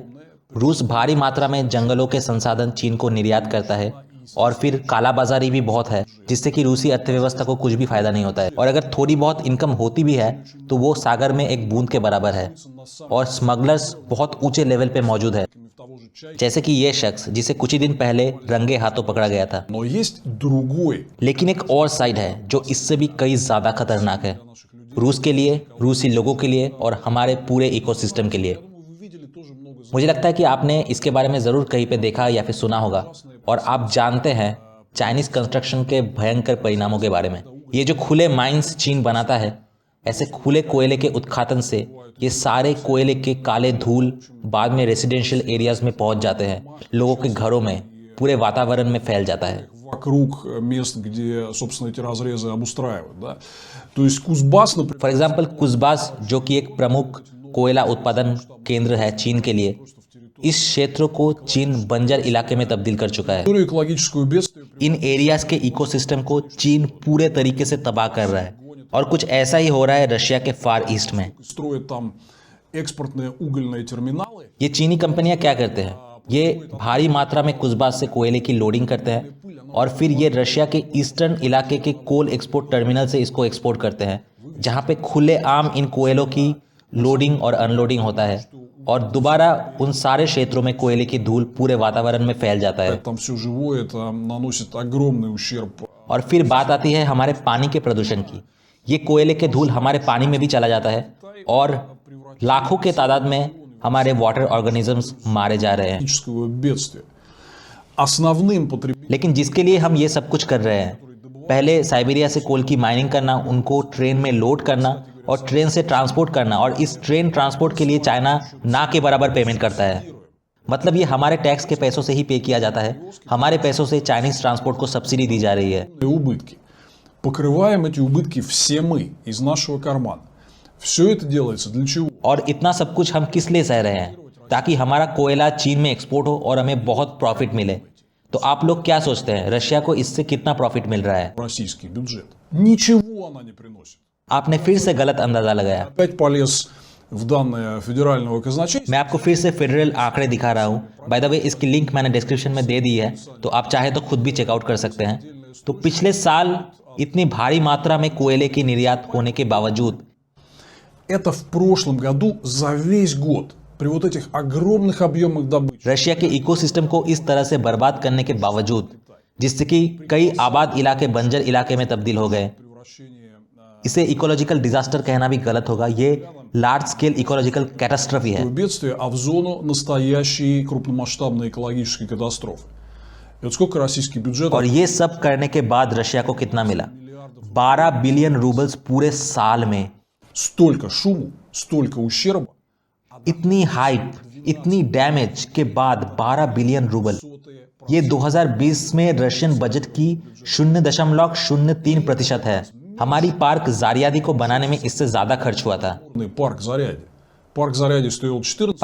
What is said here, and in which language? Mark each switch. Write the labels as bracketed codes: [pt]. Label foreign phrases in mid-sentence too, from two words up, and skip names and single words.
[hi] रूस भारी मात्रा में जंगलों के संसाधन चीन को निर्यात करता है और फिर कालाबाजारी भी बहुत है जिससे कि रूसी अर्थव्यवस्था को कुछ भी फायदा नहीं होता है। और अगर थोड़ी बहुत इनकम होती भी है तो वो सागर में एक बूंद के बराबर है। और स्मगलर्स बहुत ऊंचे लेवल पे मौजूद है, जैसे कि ये शख्स जिसे कुछ ही दिन पहले रंगे हाथों पकड़ा गया था। [ru] но есть другой. [hi] लेकिन एक और साइड है जो इससे भी कई ज़्यादा खतरनाक है, रूस के लिए, रूसी लोगों के लिए और हमारे पूरे इकोसिस्टम के लिए। [ru] Вы видели тоже много [hi] मुझे लगता है कि आपने इसके बारे में ज़रूर कहीं पे देखा या फिर सुना होगा और आप जानते हैं [en] Chinese construction [hi] के भयंकर परिणामों के बारे में। ये जो खुले माइंस चीन बनाता है, ऐसे खुले कोयले के उत्खातन से ये सारे कोयले के काले धूल बाद में [en] residential areas [hi] में पहुंच जाते हैं, लोगों के घरों में, पूरे वातावरण में फैल जाता है। [ru] вокруг мест, где, собственно, эти разрезы обустраивают, да. То есть Кузбасс, например, [en] for example [hi] कुसबास, जो कि एक प्रमुख कोयला उत्पादन केंद्र है चीन के लिए, इस क्षेत्र को चीन बंजर इलाके में तब्दील कर चुका है। [ru] территорию экологическую бедствие [hi] इन एरियाज के इकोसिस्टम को चीन पूरे तरीके से तबाह कर रहा है और कुछ ऐसा ही हो रहा है रशिया के फार ईस्ट में। [ru] строят там экспортные угольные терминалы. [hi] ये चीनी कंपनियां क्या करते हैं, ये भारी मात्रा में कुसबास से कोयले की लोडिंग करते हैं और फिर ये रशिया के ईस्टर्न इलाके के [en] coal export terminal [hi] से इसको एक्सपोर्ट करते हैं, जहां पे खुले आम इन कोयलों की लोडिंग और अनलोडिंग होता है और दोबारा उन सारे क्षेत्रों में कोयले की धूल पूरे वातावरण में फैल जाता है। [ru] Там все живое, это наносит огромный ущерб. [hi] और फिर बात आती है हमारे पानी के प्रदूषण की। ये कोयले के धूल हमारे पानी में भी चला जाता है और लाखों के तादाद में हमारे [en] water organisms [hi] मारे जा रहे हैं। [ru] Экологического бедствия. Основным потребителем [hi] लेकिन जिसके लिए हम ये सब कुछ कर रहे हैं, पहले साइबेरिया से कोल की माइनिंग करना, उनको ट्रेन में लोड करना और ट्रेन से ट्रांसपोर्ट करना, और इस ट्रेन ट्रांसपोर्ट के लिए चाइना ना के बराबर पेमेंट करता है। मतलब ये हमारे टैक्स के पैसों से ही पे किया जाता है, हमारे पैसों से [en] Chinese transport [hi] को सब्सिडी दी जा रही है। [ru] убытки. Покрываем эти убытки все мы из нашего кармана. Все это делается для чего? [hi] और इतना सब कुछ हम किस लिए सह रहे हैं? ताकि हमारा कोयला चीन में एक्सपोर्ट हो और हमें बहुत प्रॉफिट मिले। तो आप लोग क्या सोचते हैं, रशिया को इससे कितना प्रॉफिट मिल रहा है? [ru] Российский бюджет. Ничего она не приносит. [hi] आपने फिर से गलत अंदाजा लगाया। [ru] Опять полез в данные федерального казначейства. [hi] मैं आपको फिर से फेडरल आंकड़े दिखा रहा हूँ। [en] by the way [hi] इसकी लिंक मैंने डिस्क्रिप्शन में दे दी है, तो आप चाहे तो खुद भी चेकआउट कर सकते हैं। तो पिछले साल इतनी भारी मात्रा में कोयले की निर्यात होने के बावजूद [ru] Это в прошлом году за весь год при вот этих огромных объемах добычи. [hi] रशिया के इकोसिस्टम को इस तरह से बर्बाद करने के बावजूद, जिससे कि कई आबाद इलाके बंजर इलाके में तब्दील हो गए, [ru] Превращение [hi] इसे [en] ecological disaster [hi] कहना भी गलत होगा। ये [en] large scale ecological catastrophe [hi] है। [ru] бедствия, а в зону настоящей крупномасштабной экологической катастрофы. И вот сколько российский бюджет [hi] और ये सब करने के बाद रशिया को कितना मिला? 12 [en] billion roubles [hi] पूरे साल में। столько шуму, столько ущерба. इतनी हाइप, इतनी डैमेज के बाद 12 [en] billion rouble, [hi] ये 2020 में [en] Russian budget [hi] की 0.03% है। हमारी पार्क जारियादी को बनाने में इससे ज्यादा खर्च हुआ था। [ru] Парк Зарядье. Парк Зарядье стоил 14.